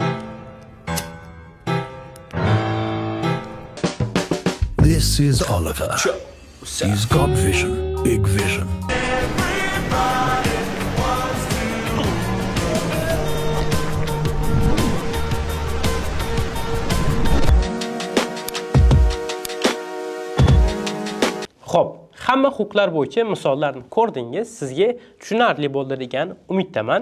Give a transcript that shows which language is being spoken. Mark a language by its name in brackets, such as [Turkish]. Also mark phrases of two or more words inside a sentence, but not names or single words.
[English] This is Oliver. He's got vision, big vision. [Uzbek] Xo'p, hamma huquqlar bo'yicha misollarni ko'rdingiz, sizga tushunarli bo'ldi degan umiddaman.